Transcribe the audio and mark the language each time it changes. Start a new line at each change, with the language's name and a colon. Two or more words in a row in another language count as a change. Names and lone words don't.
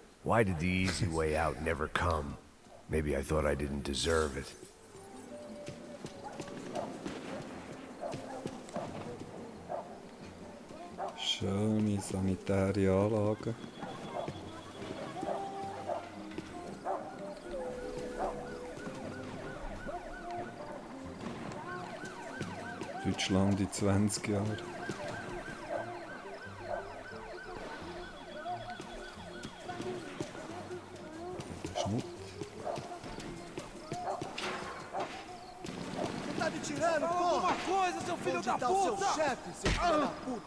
English: Why did the easy way out never come? Maybe I thought I didn't deserve it.
German: Schöne sanitäre Anlagen. Deutschland in 20 Jahren.
Portuguese: Alguma coisa, seu filho da puta! Onde tá o seu chefe, seu filho da puta?